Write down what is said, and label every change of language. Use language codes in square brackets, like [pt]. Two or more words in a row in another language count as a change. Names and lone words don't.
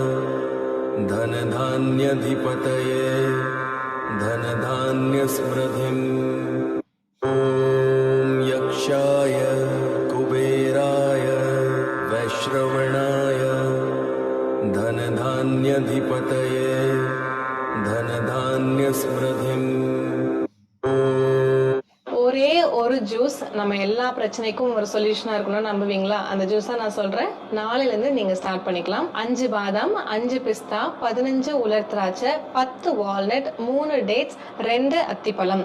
[sa] धनधान्यधिपतये धनधान्यस्मृतिम् ॐ यक्षाय कुबेराय वैश्रवणाय धनधान्यधिपतये धनधान्यस्मृतिम् [ta] ஒரே ஒரு ஜூஸ் நம்ம எல்லா பிரச்சனைக்கும் ஒரு சொல்யூஷனா இருக்கணும்னு நம்புவீங்களா? அந்த ஜூஸா நான் சொல்றேன். நாளையில இருந்து நீங்க ஸ்டார்ட் பண்ணிக்கலாம். 5 பாதாம், 5 பிஸ்தா, 15 உலர் திராட்சை, 10 வால்நட், 3 டேட்ஸ், 2 அத்திப்பழம்.